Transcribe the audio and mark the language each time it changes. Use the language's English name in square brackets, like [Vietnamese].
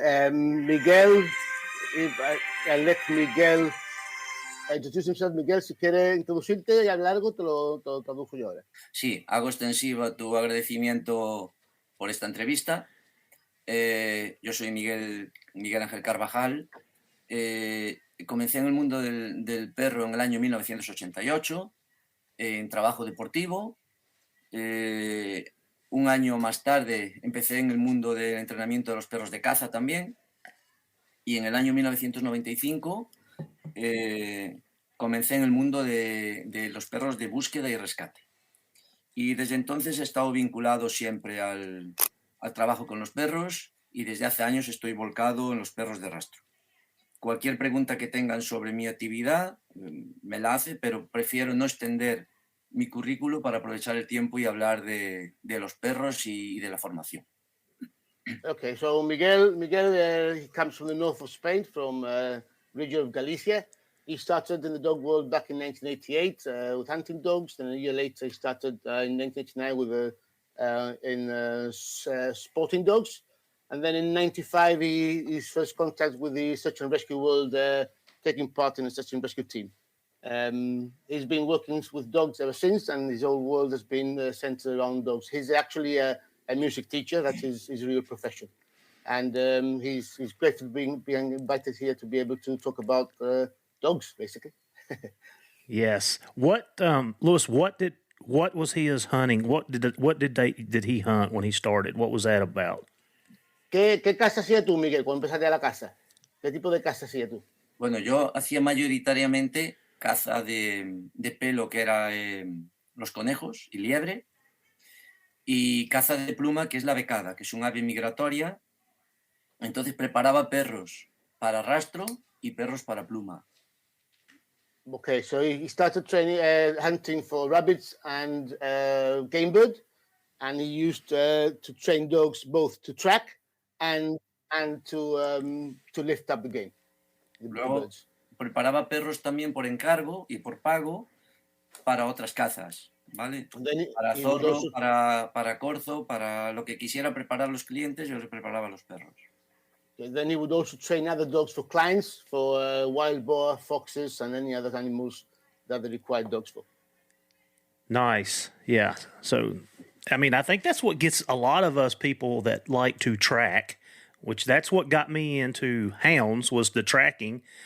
[English] Miguel, I'll let Miguel introduce himself. [Spanish] Miguel, si quiere introducirte y hablar algo, te lo traduzco yo ahora. Sí, hago extensiva tu agradecimiento por esta entrevista. Yo soy Miguel Ángel Carbajal. Comencé en el mundo del perro en el año 1988, en trabajo deportivo. Un año más tarde empecé en el mundo del entrenamiento de los perros de caza también. Y en el año 1995 comencé en el mundo de los perros de búsqueda y rescate. Y desde entonces he estado vinculado siempre al trabajo con los perros y desde hace años estoy volcado en los perros de rastro. Cualquier pregunta que tengan sobre mi actividad me la hace, pero prefiero no extender mi currículo para aprovechar el tiempo y hablar de los perros y de la formación. [English] Okay, so Miguel, he comes from the north of Spain, from region of Galicia. He started in the dog world back in 1988 with hunting dogs. Then a year later, he started in 1989 with sporting dogs. And then in 95, his first contact with the search and rescue world, taking part in the search and rescue team. He's been working with dogs ever since, and his whole world has been centered around dogs. He's actually a music teacher. That's his real profession. And he's grateful being invited here to be able to talk about dogs, basically. Yes. What, Louis? What was his hunting? What did he hunt when he started? What was that about? [Spanish] ¿Qué caza hacías tú, Miguel, cuando empezaste a la caza? ¿Qué tipo de caza hacías tú? Bueno, yo hacía mayoritariamente caza de pelo, que era los conejos y liebre, y caza de pluma, que es la becada, que es un ave migratoria. Entonces preparaba perros para rastro y perros para pluma. [English] Okay, so he started training, hunting for rabbits and game bird, and he used to train dogs both to track and to lift up the game. [Spanish] Luego preparaba perros también por encargo y por pago para otras cazas, ¿vale? Para zorro, para corzo, para lo que quisiera preparar los clientes, yo les preparaba los perros. [English] Then he would also train other dogs for clients, for wild boar, foxes, and any other animals that they required dogs for. Nice. Yeah. So, I mean, I think that's what gets a lot of us people that like to track, which that's what got me into hounds, was the tracking.